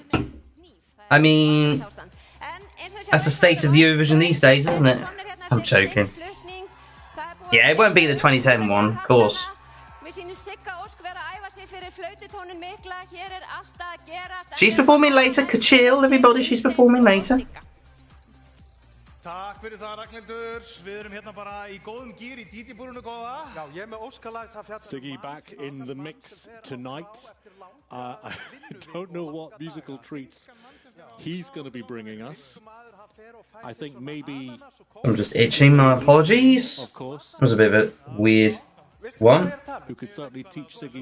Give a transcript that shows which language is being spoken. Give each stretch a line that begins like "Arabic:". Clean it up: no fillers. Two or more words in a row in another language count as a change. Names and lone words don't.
English: I mean, that's the state of Eurovision these days, isn't it? I'm joking. Yeah, it won't be the 2010 one, of course. She's performing later. Chill, everybody. She's performing later.
Icelandic: Takk fyrir það, Ragnhildur. Við erum hérna bara í góðum gír í DJ-búrinu góða. Já, ég er með óskalag það fjallar.
English: Siggy back in the mix tonight. I don't know what musical treats he's going to be bringing us. I think maybe... I'm just itching, my apologies. Of course. That was a bit of a weird one. Who could certainly teach Siggy